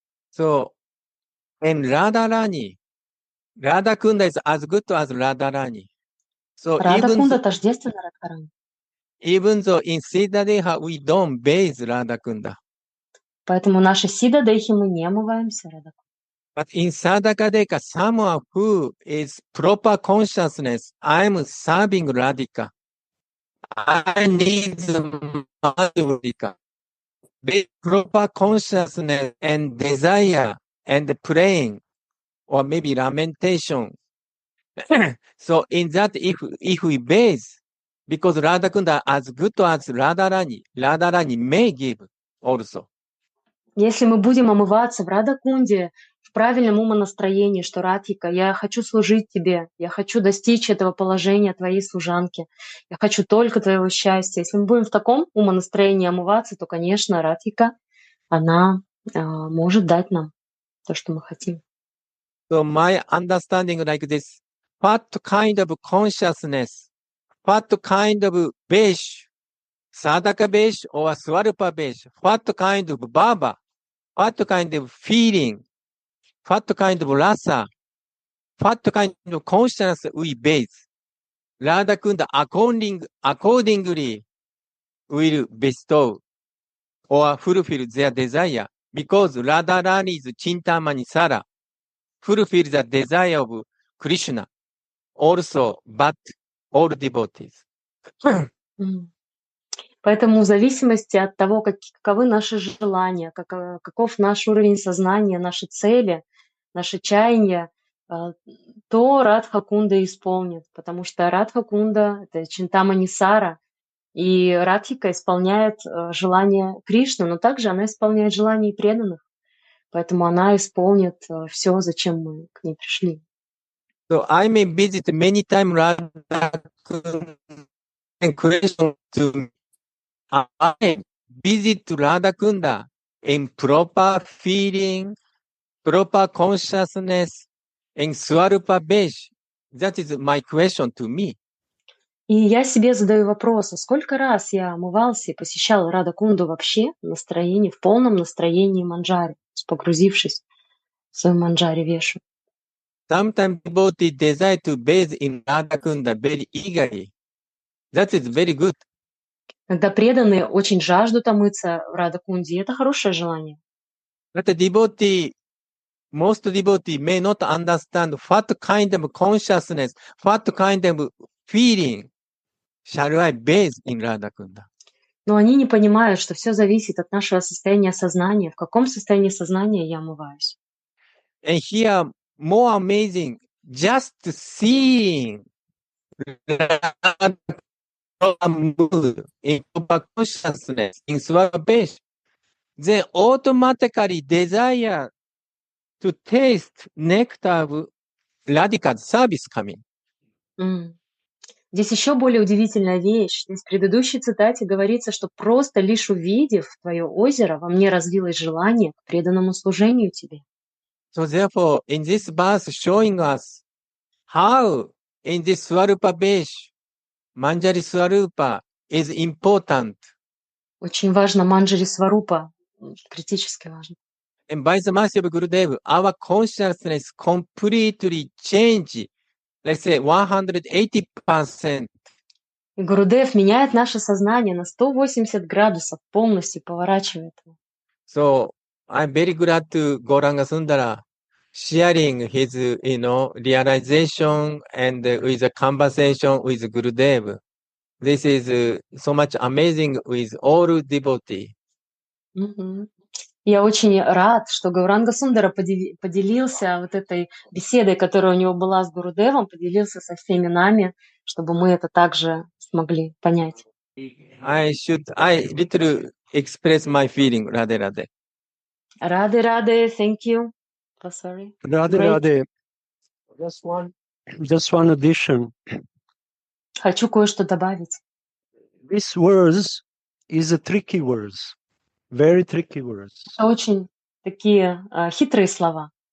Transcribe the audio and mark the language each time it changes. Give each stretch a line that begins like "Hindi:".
English: So, and Radharani, Radha Kunda is as good as Radharani. So
Russian: Рада Кунда тождественна Радхарани.
English: even though in Siddhadeha we don't bathe Radha Kunda,
Russian: Поэтому наши Сида Дехи мы не омываемся Рада Кунда.
English: but in Sadhakadeka, someone who is proper consciousness, I'm serving Radhika. I need Radhika. With proper consciousness and desire and praying, or maybe lamentation. So in that, if we bathe, because Radha Kunda as good as Radharani may give also.
Russian: Если мы будем омываться в Радакунде в правильном умонастроении, что Радхика, я хочу служить тебе, я хочу достичь этого положения твоей служанки, я хочу только твоего счастья. Если мы будем в таком умонастроении омываться, то, конечно, Радхика, она может дать нам то, что мы хотим.
English: So my understanding like this, what kind of consciousness, what kind of besh, sadhaka besh or swarupa besh, what kind of baba, what kind of feeling, what kind of rasa, what kind of consciousness we base. Radha Kunda accordingly will bestow or fulfill their desire because Radharani's Chintamani Sara fulfills the desire of Krishna also, but all devotees.
Russian: Поэтому в зависимости от того, каковы наши желания, каков наш уровень сознания, наши цели, наши чаяния, то Радха Кунда исполнит, потому что Радха Кунда — это Чинтамани Сара, и Радхика исполняет желания Кришны, но также она исполняет желания и преданных, поэтому она исполнит все, зачем мы к ней пришли.
English: So I may visit many times Radha Kunda and question to me. I visit Radha Kunda in proper feeling, proper consciousness in Swarupa Besh? That is my question to me.
Russian: И я себе задаю вопрос, а сколько раз я омывался и посещал Рада Кунду вообще в настроении, в полном настроении манджари, погрузившись в свою манджари вешу.
English: Sometimes devotee desire to bathe in Radha Kunda very eagerly. That is very good.
Russian: Когда преданные очень жаждут омыться в Рада Кунде, это хорошее желание.
English: But most devotee may not understand what kind of consciousness, what kind of feeling shall I bathe in Radha Kunda.
Russian: Но они не понимают, что все зависит от нашего состояния сознания. В каком состоянии сознания я омываюсь?
English: And here, more amazing, just seeing Radha move in proper consciousness in Swarupesh, they automatically desire to taste nectar of Radhika's service coming.
Russian: Здесь еще более удивительная вещь. Здесь в предыдущей цитате говорится, что просто лишь увидев твое озеро, во мне развилось желание к преданному служению тебе.
English: So therefore, in this verse showing us how in this Swarupa Besh, Manjari Swarupa is important.
Russian: Очень важно манджари сварупа, критически важно.
English: And by the mercy of Gurudev, our consciousness completely changed, let's say 180%.
Russian: И Гурудев меняет наше сознание на 180 градусов, полностью поворачивает его.
English: So I'm very glad to Gauranga Sundara sharing his, realization and with a conversation with Gurudev. This is so much amazing with all devotees.
Russian: Я очень рад, что Гауранга Сундара поделился вот этой беседой, которая у него была с Гурудевом, поделился со всеми нами, чтобы мы это также смогли понять.
English: I little express my feeling, Radhe Radhe. Radhe, thank you. Oh, sorry. Radhe, Great. Radhe. Just one addition.
Russian: Хочу кое-что добавить.
English: This words is a tricky words. Very tricky words.
Russian: Это очень такие хитрые слова.